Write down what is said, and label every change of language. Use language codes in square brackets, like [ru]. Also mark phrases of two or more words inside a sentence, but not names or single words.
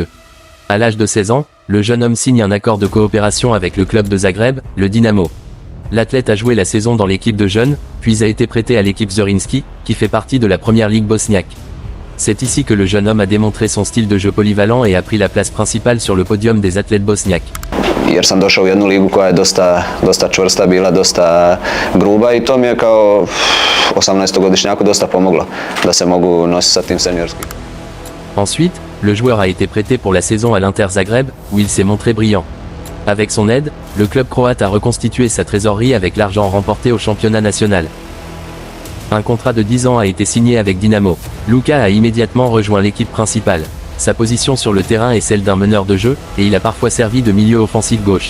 [fr] À l'âge de 16 ans, le jeune homme signe un accord de coopération avec le club de Zagreb, le Dynamo. L'athlète a joué la saison dans l'équipe de jeunes, puis a été prêté à l'équipe Zrinjski, qui fait partie de la première ligue bosniaque. C'est ici que le jeune homme a démontré son style de jeu polyvalent et a pris la place principale sur le podium des athlètes bosniaques. [hr] Jer sam došao u jednu ligu koja je dosta čvrsta bila, dosta gruba i to mi je kao 18-godišnjaku dosta pomoglo da se mogu nositi sa tim seniorskim. [fr] Ensuite, le joueur a été prêté pour la saison à l'Inter Zagreb, où il s'est montré brillant. Avec son aide, le club croate a reconstitué sa trésorerie avec l'argent remporté au championnat national. Un contrat de 10 ans a été signé avec Dynamo. Luka a immédiatement rejoint l'équipe principale. Sa position sur le terrain est celle d'un meneur de jeu, et il a parfois servi de milieu offensif gauche.